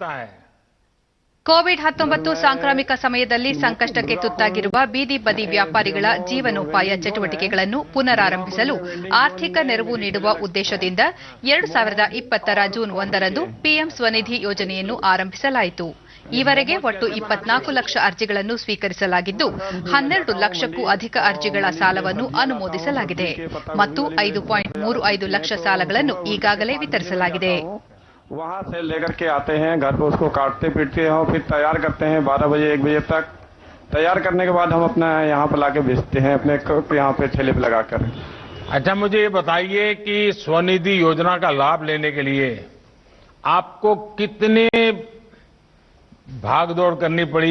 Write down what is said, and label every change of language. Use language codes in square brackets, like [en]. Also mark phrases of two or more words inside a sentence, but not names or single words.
[kn] ಕೋವಿಡ್-19 ಸಾಂಕ್ರಾಮಿಕ ಸಮಯದಲ್ಲಿ ಸಂಕಷ್ಟಕ್ಕೆ ತುತ್ತಾಗಿರುವ ಬೀದಿ ಬದಿ ವ್ಯಾಪಾರಿಗಳ ಜೀವನೋಪಾಯ ಚಟುವಟಿಕೆಗಳನ್ನು ಪುನರಾರಂಭಿಸಲು ಆರ್ಥಿಕ ನೆರವು ನೀಡುವ ಉದ್ದೇಶದಿಂದ 2020ರ ಜೂನ್ 1ರಂದು ಪಿಎಂ ಸ್ವನಿಧಿ ಯೋಜನೆಯನ್ನು ಆರಂಭಿಸಲಾಯಿತು. ಈವರೆಗೆ ಒಟ್ಟು 24 ಲಕ್ಷ ಅರ್ಜಿಗಳನ್ನು ಸ್ವೀಕರಿಸಲಾಗಿದ್ದು 12 ಲಕ್ಷಕ್ಕೂ ಅಧಿಕ ಅರ್ಜಿಗಳ ಸಾಲವನ್ನು ಅನುಮೋದಿಸಲಾಗಿದೆ ಮತ್ತು 5.35 ಲಕ್ಷ ಸಾಲಗಳನ್ನು ಈಗಾಗಲೇ ವಿತರಿಸಲಾಗಿದೆ. [hi] वहाँ से लेकर के आते हैं, घर पे उसको काटते पीटते हैं और फिर तैयार करते हैं 12 बजे 1 बजे तक. तैयार करने के बाद हम अपना यहाँ पर लाके बेचते हैं अपने यहाँ पे ठेले पे लगाकर. अच्छा, मुझे ये बताइए कि स्वनिधि योजना का लाभ लेने के लिए आपको कितने भागदौड़ करनी पड़ी?